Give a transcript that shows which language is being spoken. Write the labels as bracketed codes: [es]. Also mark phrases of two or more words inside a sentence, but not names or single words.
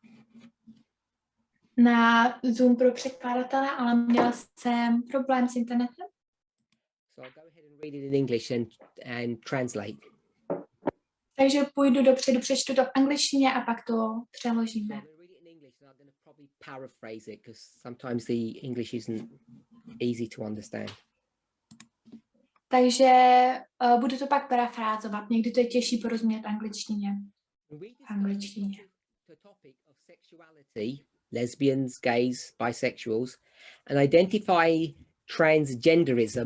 [cs] Na Zoom pro překladatele, ale měla jsem problém s internetem. [en] So I'll go ahead and read it in English and translate. [cs] Takže půjdu dopředu, přečtu to v angličtině a pak to přeložíme. [en] So I'm going to read it in English and I'm going to probably paraphrase it because sometimes the English isn't easy to understand. [cs] Takže budu to pak parafrázovat. Někdy to je těžší porozumět angličtině. [en] The topic of sexuality, lesbians, gays, bisexuals, and identify transgenderism.